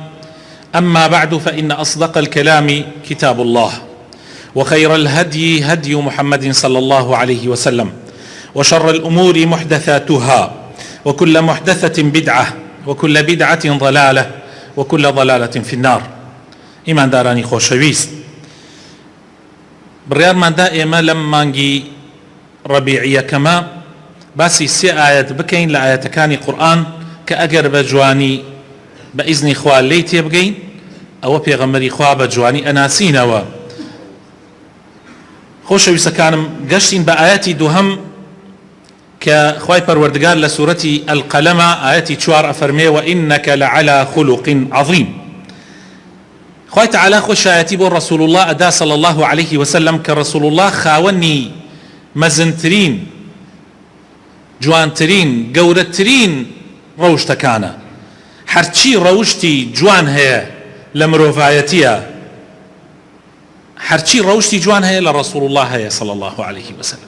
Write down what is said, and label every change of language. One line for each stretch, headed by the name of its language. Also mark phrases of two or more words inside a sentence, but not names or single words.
Arabic: أما بعد، فإن أصدق الكلام كتاب الله، وخير الهدي هدي محمد صلى الله عليه وسلم، وشر الأمور محدثاتها، وكل محدثة بدعة، وكل بدعة ضلالة، وكل ضلالة في النار.
Central Kurdish: إيمان داراني خۆشەویست، بڕیارماندا ئێمە لەم مانگی ڕەبیعیەکەمە باسی سێ ئاەت بکەین لە ئاەتەکانی قورئان کە ئەگەر بە جوانی بە ئیزنی خوا لێی تێبگەین ئەوە پێغەمبەری خوا بە جوانی ئەناسینەوە. خۆشەویستەکانم، گەشتین بە ئاەتی دووهەم کە خوای پەروەردگار لە سوورەتی ئەلقەلەمە ئاەتی 4 ئەفەرمێ
Arabic: وإنك لعلى خلق عظيم.
Central Kurdish: خوای تعالی خۆشایەتی بۆ ڕەسوول الله ئەدا
Arabic: صلی الله عليه وسلم
Central Kurdish: کە ڕەسوول الله خاوەنی مەزنترین، جوانترین، گەورەترین ڕەوشتەکانە. هەرچی ڕەوشتی جوان هەیە لە مرۆڤایەتیە، هەرچی ڕەوشتی جوان هەیە لە ڕەسوول الله هەیە
Arabic: صلی الله عليه وسلم.